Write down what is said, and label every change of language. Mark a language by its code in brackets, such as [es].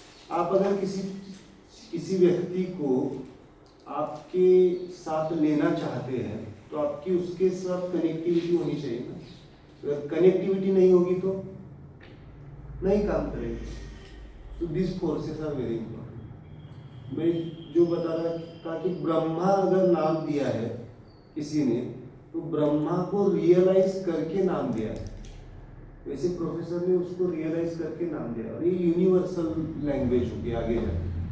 [hi] आप अगर किसी व्यक्ति को आपके साथ लेना चाहते हैं तो आपकी उसके साथ कनेक्टिविटी होनी चाहिए ना. अगर कनेक्टिविटी नहीं होगी तो नहीं काम करेगी. [en] So these forces are very important. [hi] मैं जो बता रहा था कि ब्रह्मा अगर नाम दिया है किसी ने, तो ब्रह्मा को रियलाइज करके नाम दिया है। वैसे प्रोफेसर ने उसको रियलाइज करके नाम दिया, और ये यूनिवर्सल लैंग्वेज होगी आगे जाके।